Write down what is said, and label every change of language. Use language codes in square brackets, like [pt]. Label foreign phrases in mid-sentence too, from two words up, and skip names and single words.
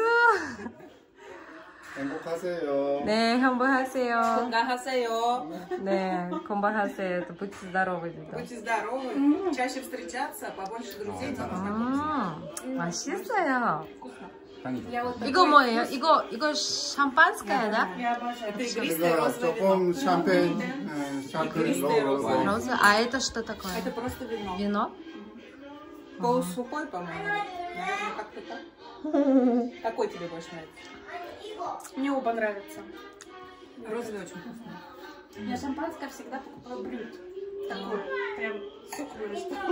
[ko] 행복하세요. 네, 행복하세요. 건강하세요. 네, 건강하세요. [ru] Будьте здоровы. Будьте здоровы. Чаще встречаться, побольше друзей. [ko] 맛있어요. 이거 뭐예요? [ru] 이거 샴panское, да? Это игристое [ko] 이거 [ru] розовое вино. [ko] 조금 샴페인, 샴페인 넣어. [ru] Роза. А это что такое? Это просто вино. Вино? Полусухой, по-моему. Наверное, как-то так. Какой тебе больше нравится? Мне оба нравятся. Розовый очень вкусный. Я шампанское всегда покупаю брют. Такой, прям сухой, такой.